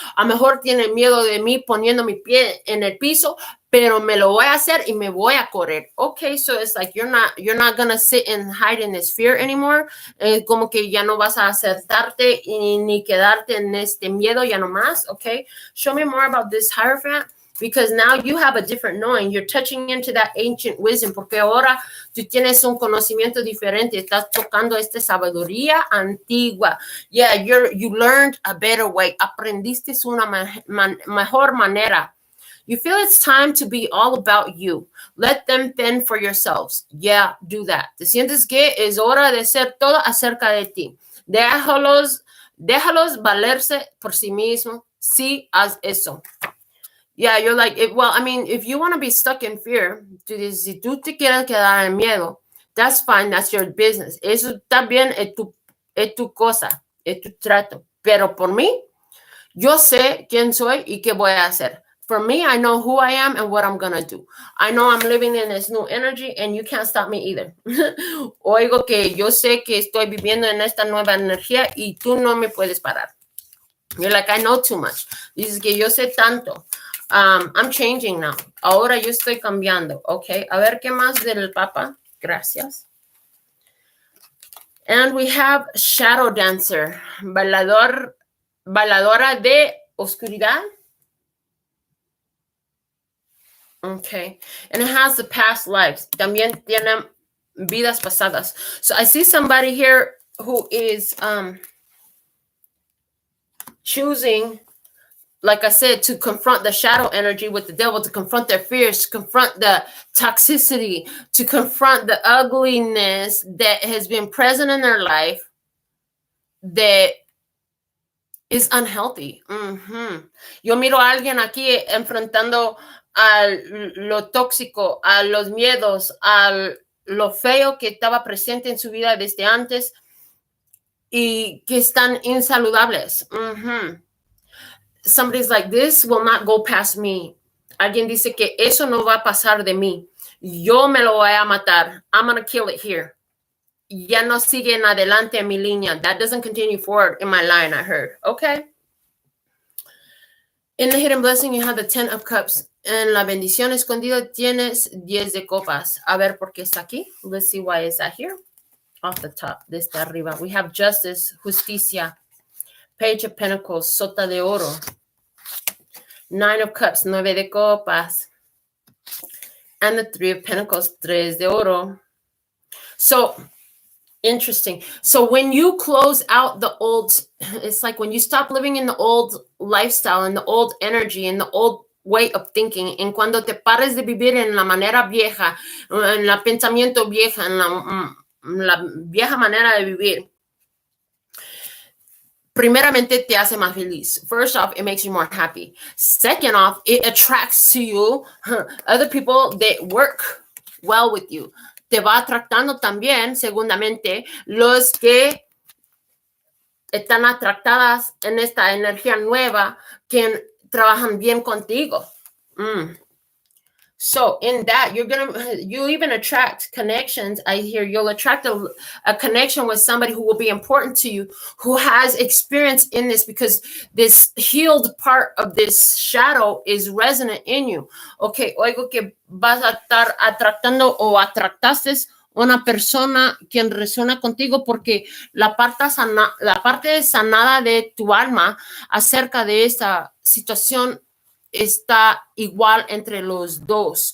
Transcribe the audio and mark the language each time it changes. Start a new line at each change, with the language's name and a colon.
Spanish: A mejor tiene miedo de mí poniendo mi pie en el piso, pero me lo voy a hacer y me voy a correr.
English: Okay, so it's like you're not going to sit and hide in this fear anymore.
Spanish: Como que ya no vas a acertarte ni quedarte en este miedo ya no más, okay?
English: Show me more about this Hierophant. Because now you have a different knowing. You're touching into that ancient wisdom.
Spanish: Porque ahora tú tienes un conocimiento diferente. Estás tocando esta sabiduría antigua.
English: Yeah, you learned a better way.
Spanish: Aprendiste una mejor manera.
English: You feel it's time to be all about you. Let them fend for yourselves. Yeah, do that.
Spanish: Te sientes que es hora de ser todo acerca de ti. Déjalos valerse por sí mismos. Sí, haz eso.
English: Yeah, you're like, well, I mean, if you want to be stuck in fear,
Spanish: si tú te quieres quedar en miedo,
English: that's fine, that's your business.
Spanish: Eso también es tu cosa, es tu trato. Pero por mí, yo sé quién soy y qué voy a hacer.
English: For me, I know who I am and what I'm going to do. I know I'm living in this new energy and you can't stop me either.
Spanish: Oigo que yo sé que estoy viviendo en esta nueva energía y tú no me puedes parar.
English: You're like, I know too much.
Spanish: Dices que yo sé tanto.
English: I'm changing now.
Spanish: Ahora yo estoy cambiando. Okay. A ver qué más del Papa. Gracias.
English: And we have Shadow Dancer.
Spanish: Bailadora de oscuridad.
English: Okay. And it has the past lives.
Spanish: También tiene vidas pasadas.
English: So I see somebody here who is choosing, like I said, to confront the shadow energy with the devil, to confront their fears, to confront the toxicity, to confront the ugliness that has been present in their life that is unhealthy.
Spanish: Yo miro a alguien aquí enfrentando a lo tóxico, a los miedos, a lo feo que estaba presente en su vida desde antes y que están insaludables.
English: Somebody's like, this will not go past me.
Spanish: Alguien dice que eso no va a pasar de mí. Yo me lo voy a matar.
English: I'm going to kill it here.
Spanish: Ya no sigue en adelante en mi línea.
English: That doesn't continue forward in my line, I heard. Okay. In the hidden blessing, you have the 10 of cups.
Spanish: En la bendición escondida tienes 10 de copas. A ver por qué está aquí.
English: Let's see why it's at here. Off the top,
Spanish: desde arriba.
English: We have justice, justicia, Page of Pentacles, Sota de Oro, 9 of Cups, 9 de copas, and the 3 of Pentacles, 3 de oro. So, interesting. So when you close out the old, it's like when you stop living in the old lifestyle, and the old energy, and the old way of thinking,
Spanish: en cuando te pares de vivir en la manera vieja, en la pensamiento vieja, en la vieja manera de vivir, primeramente te hace más feliz.
English: First off, it makes you more happy. Second off, it attracts to you other people that work well with you.
Spanish: Te va atractando también, segundamente, los que están atractadas en esta energía nueva que trabajan bien contigo.
English: So in that, you even attract connections. I hear you'll attract a connection with somebody who will be important to you, who has experience in this, because this healed part of this shadow is resonant in you.
Spanish: Okay, oigo que vas a estar atractando o atractaste una persona quien resuena contigo porque la parte sanada de tu alma acerca de esta situación está igual entre los dos.